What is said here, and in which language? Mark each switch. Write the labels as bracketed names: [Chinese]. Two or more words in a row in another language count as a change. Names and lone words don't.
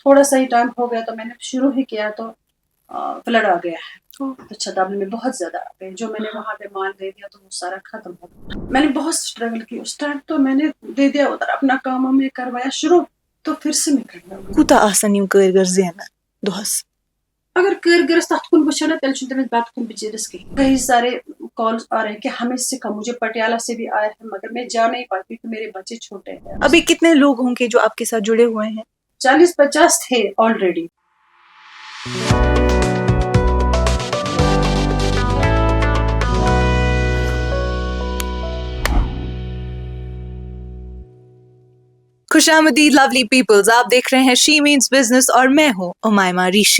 [Urdu] تھوڑا سا ہی ٹائم ہو گیا تو میں نے شروع ہی کیا تو فلڈ آ گیا ہے تو چھتابلی میں بہت زیادہ آ گئے. جو میں نے وہاں پہ مال دے دیا تو وہ سارا ختم ہو گیا. میں نے بہت اسٹرگل کی اس ٹائم تو میں نے دے دیا ادھر اپنا کام میں کروایا شروع تو پھر سے میں کرنا [Kashmiri] کوٗتاہ آسان یِم کٲرۍ گر زینان دۄہس؟ اگر کٲرگرس تتھ کن وٕچھو نا تیٚلہِ چھُنہٕ تٔمِس بتہٕ کھیوٚن بِچٲرِس کِہیٖنۍ. [Urdu] کئی سارے کالز آ رہے ہیں کہ ہمیں سکھا. مجھے پٹیالہ سے بھی آئے ہیں مگر میں جا نہیں پاتی کیونکہ میرے بچے چھوٹے ہیں. ابھی کتنے لوگ ہوں گے جو آپ کے ساتھ جڑے ہوئے ہیں؟ 40-50 تھے آلریڈی. خوش آمدید [English] lovely peoples, [Urdu] آپ دیکھ رہے ہیں شی مینز بزنس اور میں ہوں امائمہ ریشی.